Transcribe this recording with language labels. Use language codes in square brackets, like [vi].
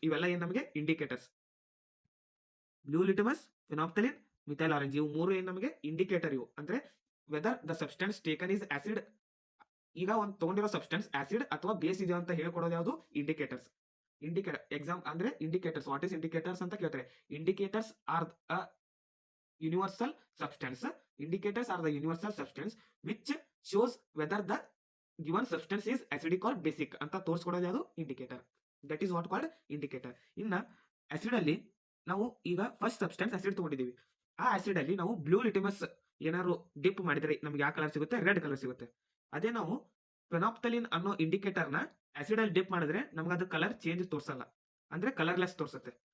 [kn] ಇವೆಲ್ಲ ಏನ್ ನಮಗೆ ಇಂಡಿಕೇಟರ್ಸ್. ಬ್ಲೂ ಲಿಟಮಸ್, ಫಿನಾಪ್ಥಲಿನ್, ಮಿಥೈಲ್ ಆರೆಂಜ್ ಇವು ಮೂರು ಏನ್ ನಮಗೆ ಇಂಡಿಕೇಟರ್. ಇವು ಅಂದ್ರೆ [en] Whether the substance taken is acid. [kn] ಈಗ ಒಂದು ತಗೊಂಡಿರೋ ಸಬ್ಸ್ಟೆನ್ಸ್ ಆಸಿಡ್ ಅಥವಾ ಬೇಸ್ ಇದೆ ಅಂತ ಹೇಳ್ಕೊಡೋದು ಯಾವುದು, ಇಂಡಿಕೇಟರ್ಸ್. ಎಕ್ಸಾಮ್ ಅಂದ್ರೆ ಇಂಡಿಕೇಟರ್ಸ್, [en] what is indicators [kn] ಅಂತ ಕೇಳ್ತಾರೆ. [en] Indicators are universal substance. Indicators are the universal substance which shows whether the given substance is acidic or basic [kn] ಅಂತ ತೋರಿಸ್ಕೊಡೋದು ಯಾವುದು, indicator. [en] That is what called indicator. [kn] ಇನ್ನ acid ಅಲ್ಲಿ ನಾವು ಈಗ first substance acid ತಗೊಂಡಿದ್ದೀವಿ. ಆ ಆಸಿಡ್ ಅಲ್ಲಿ ನಾವು ಬ್ಲೂ ಲಿಟಿಮಸ್ ಏನಾದ್ರು ಡಿಪ್ ಮಾಡಿದ್ರೆ ನಮ್ಗೆ ಯಾವ ಕಲರ್ ಸಿಗುತ್ತೆ, ರೆಡ್ ಕಲರ್ ಸಿಗುತ್ತೆ. ಅದೇ ನಾವು ಫೆನಾಪ್ಥಲಿನ್ ಅನ್ನೋ ಇಂಡಿಕೇಟರ್ ನ ಆಸಿಡ್ ಅಲ್ಲಿ ಡಿಪ್ ಮಾಡಿದ್ರೆ ನಮ್ಗೆ ಅದು ಕಲರ್ ಚೇಂಜ್ ತೋರಿಸಲ್ಲ, ಅಂದ್ರೆ ಕಲರ್ಲೆಸ್ ತೋರಿಸುತ್ತೆ.